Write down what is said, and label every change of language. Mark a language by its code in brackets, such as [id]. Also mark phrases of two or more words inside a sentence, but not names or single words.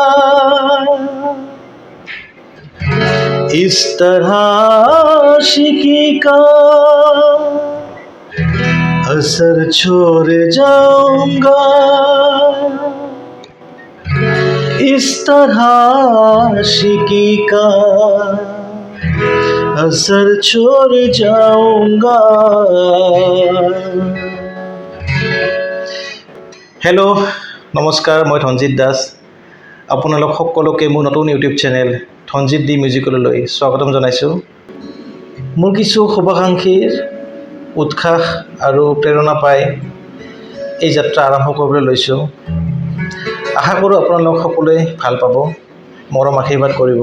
[hi] इस तरह आशिकी का असर छोड़ जाऊंगा, इस तरह आशिकी का असर छोड़ जाऊंगा। हेलो नमस्कार, मैं धनजित दास। [as] আপোনালোক সকলোকে মোৰ নতুন [en] YouTube channel [as] ধনজিত দি মিউজিকলৈ স্বাগতম জনাইছোঁ। মোৰ কিছু শুভাকাংক্ষীৰ উৎসাহ আৰু প্ৰেৰণা পাই এই যাত্ৰা আৰম্ভ কৰিবলৈ লৈছোঁ। আশা কৰোঁ আপোনালোক সকলোৱে ভাল পাব, মৰম আশীৰ্বাদ কৰিব।